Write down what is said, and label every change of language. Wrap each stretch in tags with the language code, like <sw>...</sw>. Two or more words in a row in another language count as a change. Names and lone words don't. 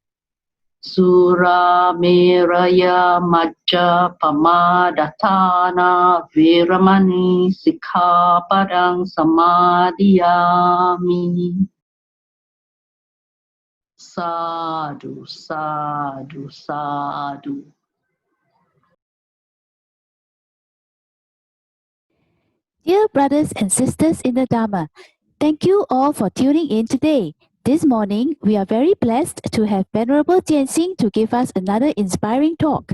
<pi>Sura meraya majja pamadatthana veramani sikkhapadang samadhiyami. Sadhu, sadhu, sadhu.</pi> <en>Dear brothers and sisters in the Dhamma, thank you all for tuning in today. This morning, we are very blessed to have Venerable Jian Xin to give us another inspiring talk.</en>